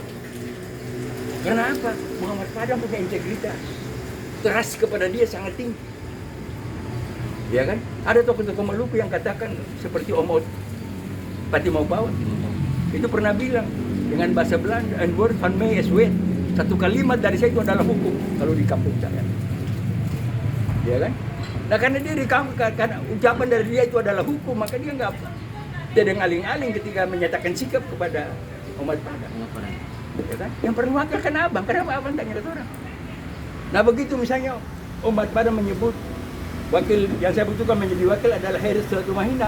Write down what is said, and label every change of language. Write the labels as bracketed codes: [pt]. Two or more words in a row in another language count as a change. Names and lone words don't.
[id] Karena apa? Muhammad Padang punya integritas. Trust kepada dia sangat tinggi. Ya kan? Ada tokoh-tokoh Maluku yang katakan seperti Om Ot Pati Mau Bawa. Itu pernah bilang dengan bahasa Belanda, [nl] "Een woord van mij is wet." [id] Satu kalimat dari saya itu adalah hukum kalau di kampung saya. Ya kan? Nah karena dia di kampung, karena ucapan dari dia itu adalah hukum, maka dia nggak tidak ngaling-aling ketika menyatakan sikap kepada Muhammad Padang. Ya kan? Yang perlu wakil kan abang, kenapa abang tanya ke orang? Nah begitu misalnya Muhammad Padang menyebut wakil yang saya butuhkan menjadi wakil adalah Heris Tumahina.